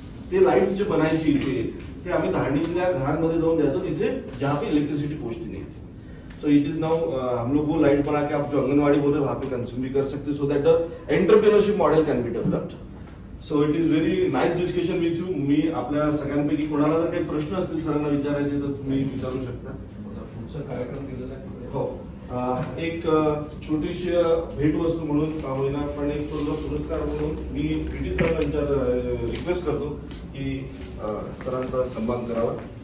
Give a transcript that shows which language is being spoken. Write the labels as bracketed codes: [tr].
[mr] ते लाईट्स जे बनायचे इथे, ते आम्ही धारणीतल्या घरांमध्ये जाऊन द्यायचो, तिथे [hi] जहाँ पे इलेक्ट्रिसिटी पहुंचती नहीं थी। [en] so it is now [hi] हम लोग वो लाइट बना के आप जो आंगनवाड़ी बोल रहे हैं वहाँ पे कंज्यूम भी कर सकते, [en] So that the entrepreneurship model can be developed. So it is very nice discussion with you. [mr] मी आपल्या सगळ्यांपैकी कोणाला जर काही प्रश्न असतील सरांना विचारायचे तर तुम्ही विचारू शकता। पुढचा कार्यक्रम दिलेला आहे। हो, एक छोटीशी भेटवस्तू म्हणून होईना पण एक छोटा पुरस्कार म्हणून मी ब्रिटिश सरांना रिक्वेस्ट करतो की सरांचा सन्मान करावा।